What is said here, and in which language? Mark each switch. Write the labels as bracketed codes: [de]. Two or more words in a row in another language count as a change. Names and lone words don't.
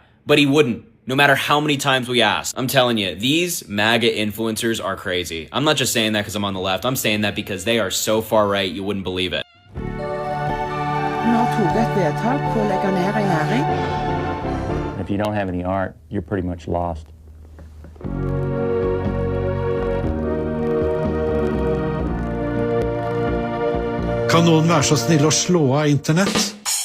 [en] But he wouldn't, no matter how many times we asked. I'm telling you, these MAGA influencers are crazy. I'm not just saying that because I'm on the left. I'm saying that because they are so far right, you wouldn't believe it. If you don't have any art, you're pretty much lost. [no] Kan noen være så snill å slå av internett?